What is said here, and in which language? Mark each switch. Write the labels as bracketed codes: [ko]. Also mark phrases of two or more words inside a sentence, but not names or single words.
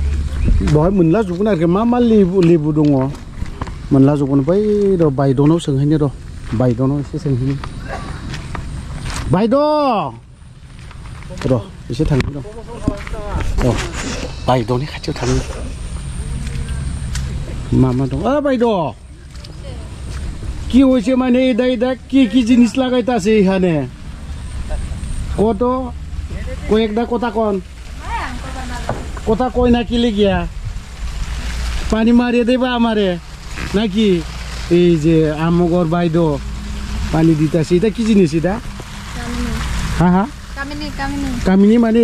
[brx] बेवहाय मोनला जोबगोन आरोखि मा लेबु दङ मोनला जोबगोन बै र' बायदनाव सोंहैनो र' बायदनाव एसे सोंहैनो बायद' र' एसे थांनो र' बायद'नि खाथियाव थांनो मा दं बायद' [bn] কি হয়েছে মানে এটা কি জিনিস লাগাইতাছে এখানে কত কয়েকটা কথা কয় নাকি লেগিয়া পানি মারিয়ে দেবা আমারে নাকি এই যে আমগর বাইদ পানি দিতাছে এটা কি জিনিস এটা হ্যাঁ কামিনী মানে